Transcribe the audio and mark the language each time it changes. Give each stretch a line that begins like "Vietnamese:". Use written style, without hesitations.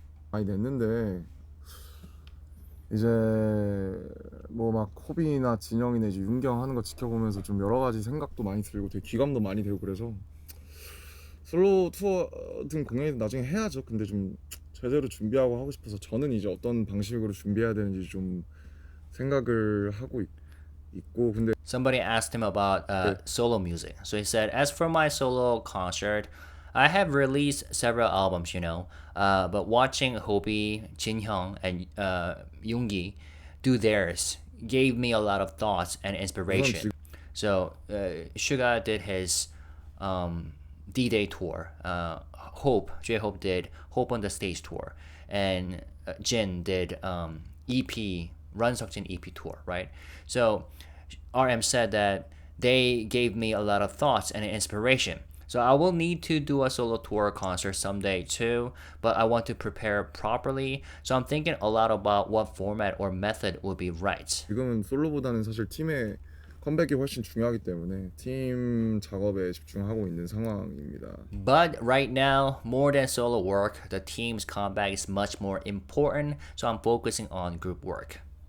Korean: 많이 냈는데 이제 뭐 막 코비나 진영이나 이제 윤경 하는 거 지켜보면서 좀 여러 가지 생각도 많이 들고 되게 기감도 많이 되고 그래서 솔로 투어 등 공연도 나중에 해야죠. 근데 좀 제대로 준비하고 하고 싶어서 저는 이제 어떤 방식으로 준비해야 되는지 좀 생각을 하고 있고 근데
English: Somebody asked him about solo music. So he said, as for my solo concert, I have released several albums, but watching Hobi, Jin-hyung, and Yoongi do theirs gave me a lot of thoughts and inspiration. So Suga did his D-Day tour. J-Hope did Hope on the Stage tour. And Jin did EP, Run Seokjin EP tour, right? So RM said that they gave me a lot of thoughts and inspiration. So I will need to do a solo tour concert someday too, but I want to prepare properly. So I'm thinking a lot about what format or method would be right.
Korean: 지금은 솔로보다는 사실 팀의 컴백이 훨씬 중요하기 때문에 팀 작업에 집중하고 있는 상황입니다.
English: But right now, more than solo work, the team's comeback is much more important. So I'm focusing on group work.